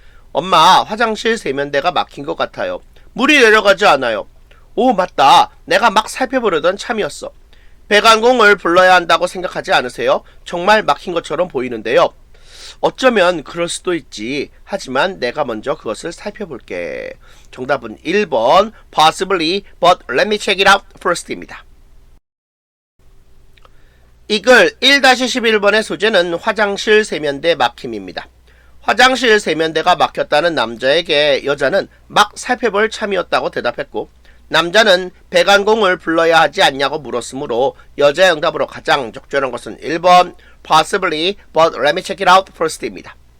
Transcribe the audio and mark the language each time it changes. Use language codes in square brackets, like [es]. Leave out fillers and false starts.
[ko] 엄마, 화장실 세면대가 막힌 것 같아요. 물이 내려가지 않아요. 오, 맞다. 내가 막 살펴보려던 참이었어. 배관공을 불러야 한다고 생각하지 않으세요? 정말 막힌 것처럼 보이는데요. 어쩌면 그럴 수도 있지. 하지만 내가 먼저 그것을 살펴볼게. 정답은 1번 [en] Possibly, but let me check it out first [ko] 입니다. 이글 1-11번의 소재는 화장실 세면대 막힘입니다. 화장실 세면대가 막혔다는 남자에게 여자는 막 살펴볼 참이었다고 대답했고 남자는 배관공을 불러야 하지 않냐고 물었으므로 여자의 응답으로 가장 적절한 것은 1번 [en] Possibly, but let me check it out first [ko] 입니다.